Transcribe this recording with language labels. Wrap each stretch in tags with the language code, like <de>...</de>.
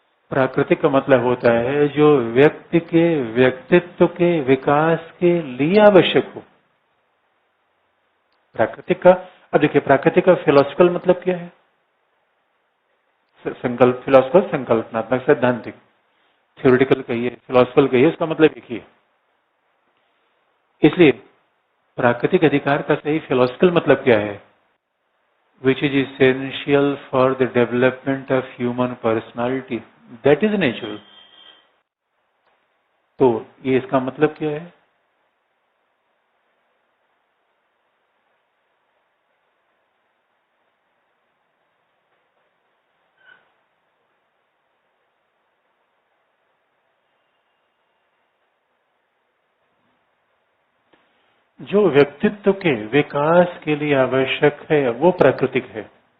<hi>प्राकृतिक का मतलब होता है जो व्यक्ति के व्यक्तित्व के विकास के लिए आवश्यक हो। प्राकृतिक का, अब देखिए, प्राकृतिक का फिलोसफिकल मतलब क्या है, संकल्प, फिलोसफिकल संकल्पनात्मक, सैद्धांतिक, थ्योरेटिकल कहिए, फिलोसफिकल कहिए, उसका मतलब एक ही है। इसलिए प्राकृतिक अधिकार का सही फिलोसफिकल मतलब क्या है,</hi> <en>which is essential for the development of human personality, that is natural।</en> <hi>तो ये इसका मतलब क्या है, जो व्यक्तित्व के विकास के लिए आवश्यक है वो प्राकृतिक है।</hi>